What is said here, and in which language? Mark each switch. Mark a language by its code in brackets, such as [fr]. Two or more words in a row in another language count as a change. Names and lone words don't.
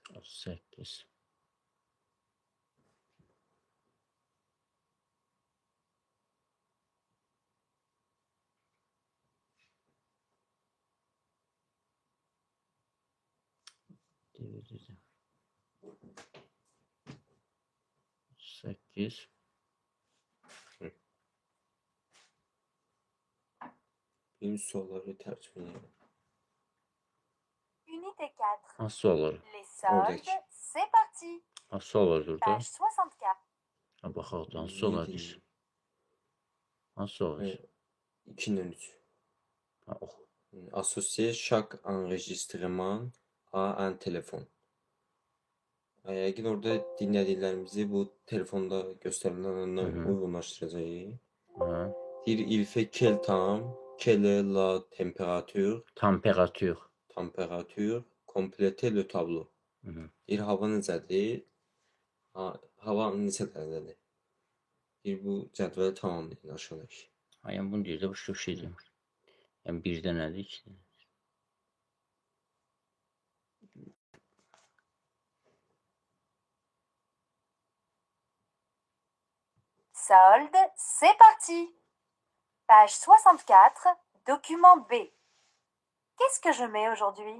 [az] 38. DVD. 8. Birinci sualları tərcümə edelim. [fr] Unité 4. [az] Nasıl olur? [fr] Les soldes, c'est parti. [az] Nasıl olur burada? [fr] Page 64. [az] Ha, baxaq, nasıl olur deyir. Nasıl olur? 2-dən 3. Ha, oxu. [fr] Associer chaque enregistrement à un téléphone. [az] Yəqin orada dinlədiklərimizi bu telefonda göstərilənlə uyğunlaşdıracağıq. Hə. Deyir, [fr] il fait quel temps, quelle est la température, compléter le tableau. [az] Deyir, hava necədir? Hava neçə dərəcədir? Deyir, bu cədvəli tamamlayın aşağıdakı. Ha, yəni bunu deyir də, bu çox şey demir. Yəni birdə nədir, ikidə? [fr] Soldes, c'est parti. Page 64, document B. Qu'est-ce que je mets aujourd'hui?